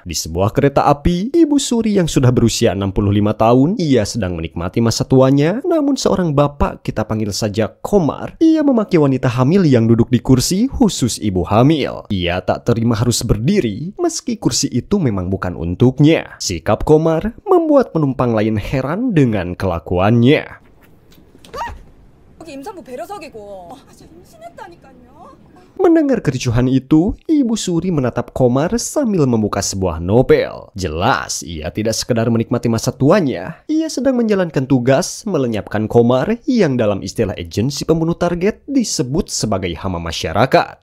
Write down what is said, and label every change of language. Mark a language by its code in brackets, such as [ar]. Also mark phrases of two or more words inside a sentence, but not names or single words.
[id] Di sebuah kereta api, Ibu Suri yang sudah berusia 65 tahun, ia sedang menikmati masa tuanya, namun seorang bapak, kita panggil saja Komar, ia memaki wanita hamil yang duduk di kursi khusus ibu hamil. Ia tak terima harus berdiri, meski kursi itu memang bukan untuknya. Sikap Komar membuat penumpang lain heran dengan kelakuannya. [ko] 여기 임산부 배려석이고. 저 임신했다니까요. [id] Mendengar kericuhan itu, Ibu Suri menatap Komar sambil membuka sebuah novel. Jelas, ia tidak sekedar menikmati masa tuanya. Ia sedang menjalankan tugas melenyapkan Komar yang dalam istilah agensi pembunuh target disebut sebagai hama masyarakat.